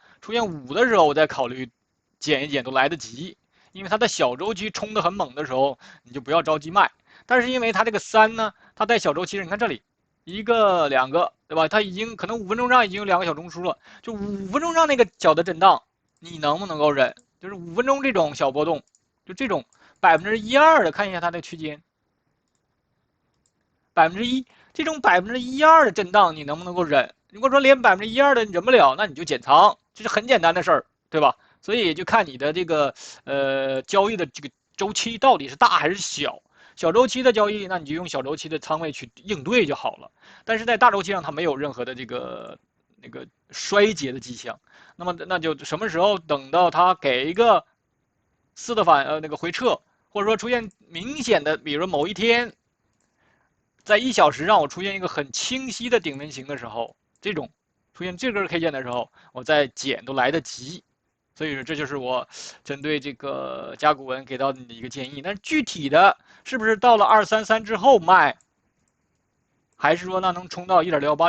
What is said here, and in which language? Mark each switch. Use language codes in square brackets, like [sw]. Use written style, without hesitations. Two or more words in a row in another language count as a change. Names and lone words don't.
[zh] 出現5的時候，我再考慮減一減都來得及，因為它的小周期衝得很猛的時候，你就不要着急賣。但是因為它這個3呢，它在小周期，你看這裡1個2個，對吧？它已經可能5分鐘上已經有2個小中樞了，就5分鐘上那個小的震盪，你能不能夠忍？就是5分鐘這種小波動，就這種1%-2% 的，看一下它的區間，1%，這種1%-2%的震盪，你能不能夠忍？如果說連1%-2%的你忍不了，那你就減倉，這是很簡單的事兒，對吧？所以就看你的這個交易的這個周期到底是大還是小。小周期的交易，那你就用小周期的倉位去應對就好了。但是在大周期上，它沒有任何的這個衰竭的跡象。那麼那就什麼時候等到它給一個4的那個回撤，或者說出現明顯的，比如某一天，在1 小時讓我出現一個很清晰的頂紋型的時候，這種出現這根 K 線的時候，我再減都來得及。所以說，這就是我針對這個甲骨文給到你的一個建議。但是具體的是不是到了233之後賣，還是說那能衝到1.68？